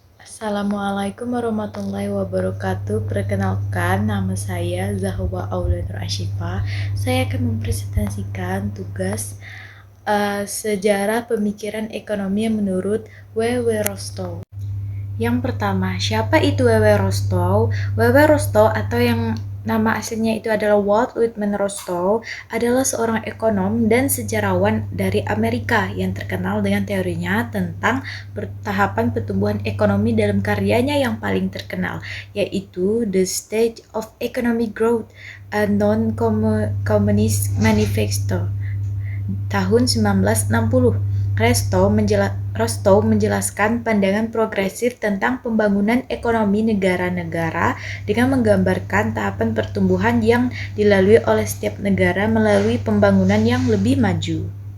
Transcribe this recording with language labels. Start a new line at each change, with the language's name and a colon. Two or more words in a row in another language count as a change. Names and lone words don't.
Indonesian: Assalamualaikum warahmatullahi wabarakatuh. Perkenalkan, nama saya Zahwa Aulia Nur Asyifa. Saya akan mempresentasikan tugas sejarah pemikiran ekonomi menurut W.W. Rostow. Yang pertama, siapa itu W.W. Rostow? W.W. Rostow atau yang nama aslinya itu adalah Walt Whitman Rostow adalah seorang ekonom dan sejarawan dari Amerika yang terkenal dengan teorinya tentang tahapan pertumbuhan ekonomi dalam karyanya yang paling terkenal, yaitu The Stage of Economic Growth, a Non-Communist Manifesto tahun 1960. Rostow menjelaskan pandangan progresif tentang pembangunan ekonomi negara-negara dengan menggambarkan tahapan pertumbuhan yang dilalui oleh setiap negara melalui pembangunan yang lebih maju.